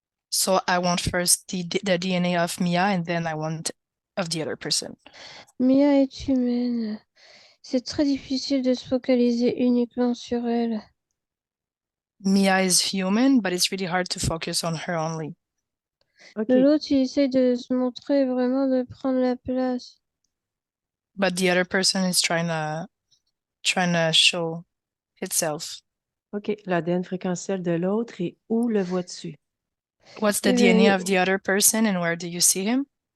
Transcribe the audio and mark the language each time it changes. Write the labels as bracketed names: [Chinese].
[English] So I want first the DNA of Mia and then I want of the other person. [French] Mia est humaine. C'est très difficile de se focaliser uniquement sur elle. [English] Mia is human, but it's really hard to focus on her only. OK. [French] L'autre, il essaie de se montrer vraiment de prendre la place. [English] But the other person is trying to show itself. OK. [French] L'ADN fréquentiel de l'autre et où le vois-tu? [English] What's the Eh DNA [French] ben, [English] of the other person and where do you see him?